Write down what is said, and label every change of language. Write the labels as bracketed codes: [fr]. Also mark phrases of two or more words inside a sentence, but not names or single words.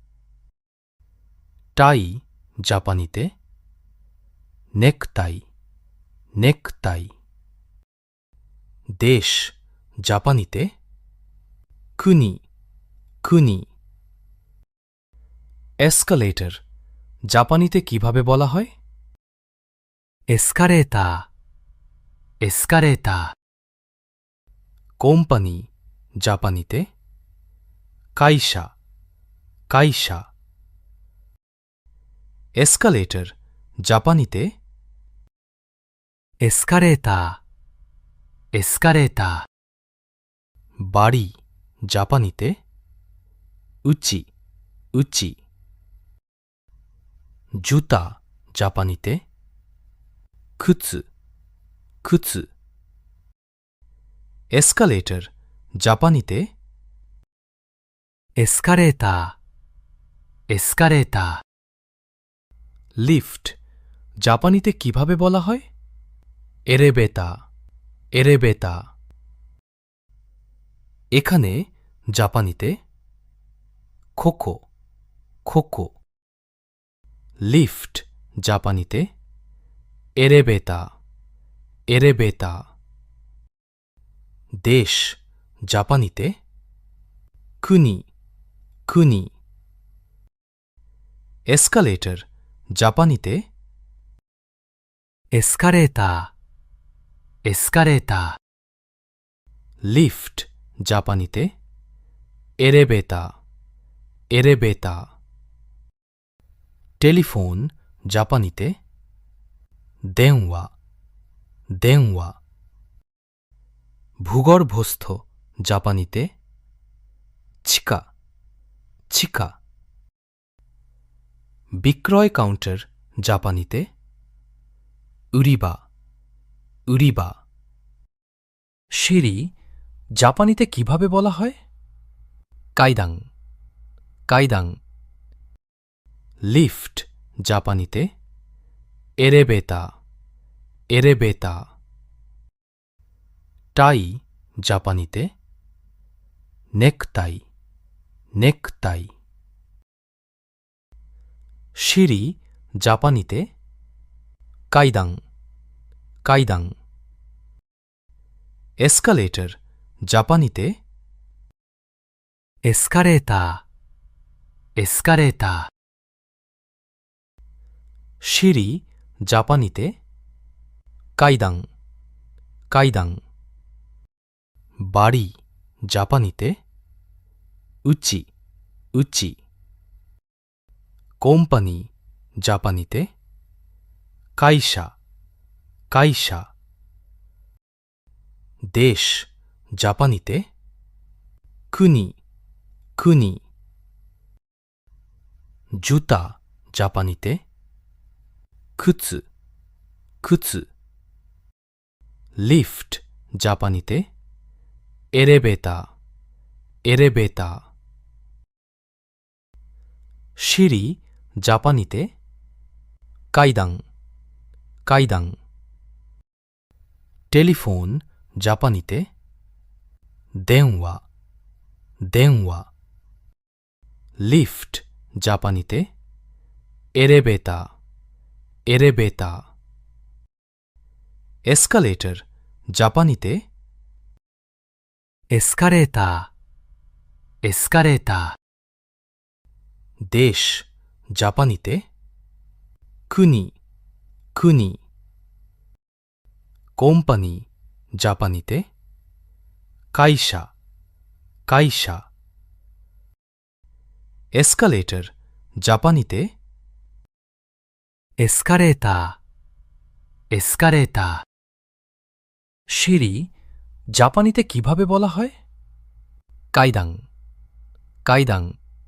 [bn] টাই জাপানিতে [ja] ネクタイ、ネクタイ. [bn] দেশ জাপানিতে [ja] 国、国. [bn] এসকালেটর জাপানিতে কিভাবে বলা হয়? [ja] エスカレーター、エスカレーター。 [bn] কোম্পানি জাপানিতে [ja] 会社、会社. [bn] এসকালেটর জাপানিতে [ja] エスカレーター、エスカレーター。 [bn] বাড়ি জাপানিতে [ja] うち、うち. [bn] জুতা জাপানিতে [ja] 靴、靴. [bn] এসকালেটর জাপানিতে [ja] エスカレーター、エスカレーター。 [bn] লিফট জাপানিতে কিভাবে বলা হয়? [ja] エレベーター、エレベーター. [bn] এখানে জাপানিতে [ja] ここ、ここ. [bn] লিফট জাপানিতে [ja] エレベーター、エレベーター。 [bn] দেশ、জাপানিতে [ja] 国、国。エスカレーター、জাপানিতে エスカレーター、エスカレータリフト、জাপানিতেエレベーター、 [bn] エレベーター。টেলিফোন, জাপানিতে [ja] 電話、電話。 [bn] ভূগর্ভস্থ, জাপানিতে [ja] 地下、地下。 [bn] বিক্রয় কাউন্টার, জাপানিতে [ja] 売り場、売り場。 [bn] সিঁড়ি, জাপানিতে কিভাবে বলা হয়? [ja] 階段、階段。 [bn] লিফট, জাপানিতে [ja] エレベーター、エレベーター。 [bn] টাই, জাপানিতে [ja] ネクタイ、ネクタイ。 [bn] সিঁড়ি, জাপানিতে [ja] 階段、階段。エスカレーター、জাপানিতে ー、エスカレーター、エスカレーター。 [bn] সিঁড়ি, জাপানিতে [ja] 階段、階段。 [bn] বাড়ি, জাপানিতে [ja] うち、うち. [bn] কোম্পানি, জাপানিতে [ja] 会社、会社。 [bn] দেশ, জাপানিতে 国、国。জুতা, জাপানিতে [ja] 靴、 [bn] 靴。লিফট, জাপানিতে エレベーター、 [ja] エレベーター。 [bn] সিঁড়ি, জাপানিতে [ja] 階段、階段。 [bn] টেলিফোন, জাপানিতে [ja] 電話、電話。 [bn] লিফট, জাপানিতে [ja] エレベーター、エレベーター。エスカレーター, জাপানিতে エスカレーター、エスカレーター。 [bn] দেশ, জাপানিতে 国、国。কোম্পানি, জাপানিতে [ja] 会社、会社。エスカレーター, জাপানিতে エスカレーター、エスカレーター。 [bn] সিঁড়ি, জাপানিতে কিভাবে বলা হয়? [ja] 階段、階段。